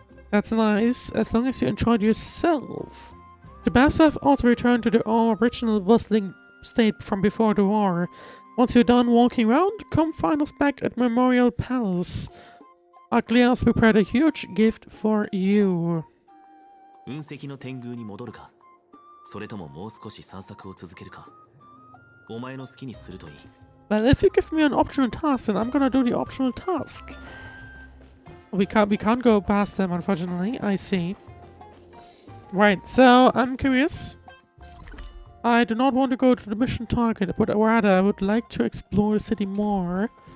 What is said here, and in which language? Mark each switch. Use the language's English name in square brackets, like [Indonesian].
[English] That's nice, as long as you enjoyed yourself. The baths have also returned to their original bustling state from before the war. Once you're done walking around, come find us back at Memorial Palace. Aglaea has prepared a huge gift for you. [Japanese] 雲石の天宮に戻るか、それとももう少し散策を続けるか。お前の好きにするといい。 [English] Well, if you give me an optional task, then I'm gonna do the optional task. We can't go past them, unfortunately. I see. Right, so I'm curious. I do not want to go to the mission target, but rather I would like to explore the city more.